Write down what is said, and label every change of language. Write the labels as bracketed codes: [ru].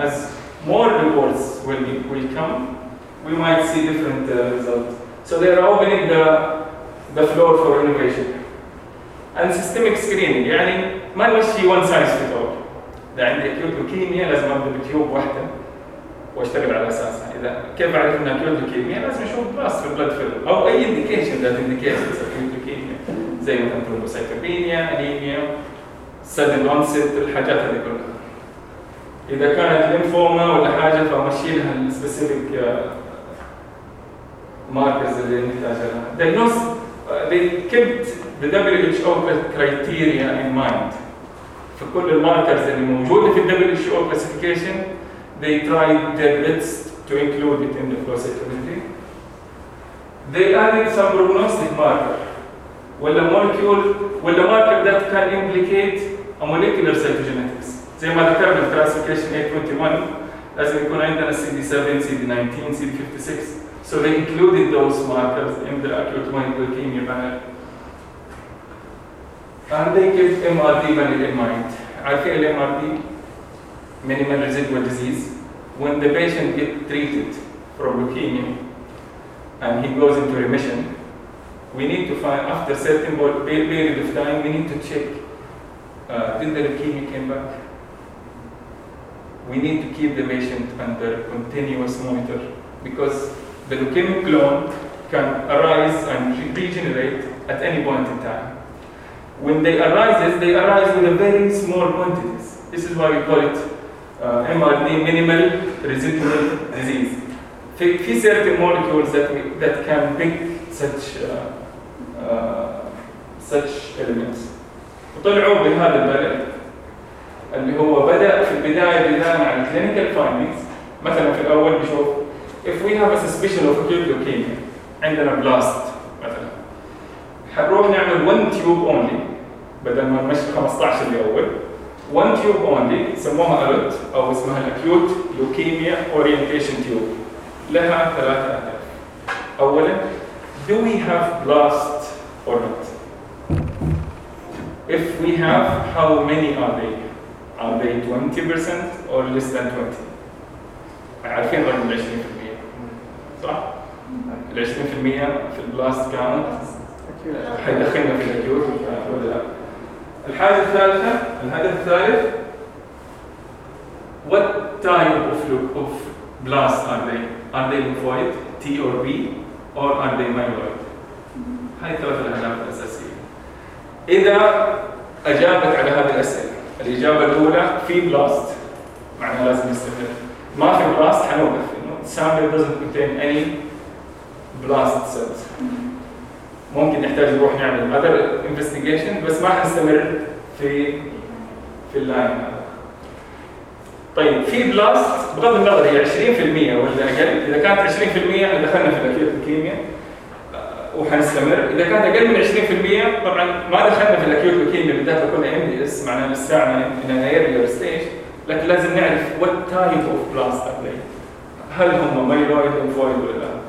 [en] As more reports will come we might see different results. So they are opening the floor for innovation. And systemic screening, [ar] يعني ما نمشي [en] one size fits all. [ar] إذا عندي acute leukemia لازم أبدأ بتيوب واحدة وأشتغل على أساسها. إذا كيف أعرف إن acute leukemia لازم أشوف blast في blood film أو أي [en] indication that indicates acute leukemia [ar] زي مثلا thrombocytopenia, anemia, sudden onset, الحاجات هذه كلها. إذا كانت lymphoma ولا حاجة فمشي لها specific ماركز اللي نحتاجها. [en] They kept the WHO criteria in mind. [ar] في كل الماركز اللي موجودة في [en] WHO classification they tried their best to include it in the flow cytometry. They added some prognostic marker ولا molecule ولا marker that can implicate a molecular cytogenetics. [ar] زي ما ذكرنا في classification 821 لازم يكون عندنا CD7, CD19, CD56. [en] So they included those markers in the acute myeloid leukemia panel. And they kept MRD panel in mind. [ar] عارفين ال [en] MRD minimal residual disease. When the patient gets treated from leukemia and he goes into remission, we need to find after certain period of time we need to check did the leukemia came back. We need to keep the patient under continuous monitor because the leukemic clone can arise and regenerate at any point in time. When they arise with a very small quantities. This is why we call it MRD, minimal residual disease. في certain molecules that can pick such elements. [ar] وطلعوا بهذا البلد اللي هو بدأ في البداية بناء على clinical findings. مثلا في الأول بشوف [en] if we have a suspicion of acute leukemia [ar] عندنا blast مثلا حنروح نعمل one tube only بدل ما نمشي 15 الاول one tube only سموها ALOT او اسمها [en] acute leukemia orientation tube [ar] لها ثلاثة اهداف. اولا [en] do we have blast or not, if we have how many are they 20% or less than 20. [ar] عارفين رقم 20% صح؟ ال 20% في البلاست كاونت حيدخلنا في الاكيوت ولا لا؟ الحاجة الثالثة الهدف الثالث [en] what type of blast are they lymphoid T or B or are they myeloid؟ [ar] هاي ثلاثة الأهداف الأساسية. إذا أجابت على هذه الأسئلة الإجابة الأولى في بلاست معناها لازم نستمر، ما في بلاست حنوقف. [en] Sample doesn't contain any blast cells. [ar] ممكن نحتاج نروح نعمل other investigation بس ما حنستمر في في اللاين. طيب في بلاست بغض النظر هي 20% ولا اقل، اذا كانت 20% احنا دخلنا في الاكيوت لوكيميا وحنستمر، اذا كانت اقل من 20% طبعا ما دخلنا في الاكيوت لوكيميا بالذات لو كنا MDS معناه لسه احنا في ايرلير ستيج، لكن لازم نعرف وات تايب اوف بلاست ابلي، هل هم مايلويد او فويد ولا لا.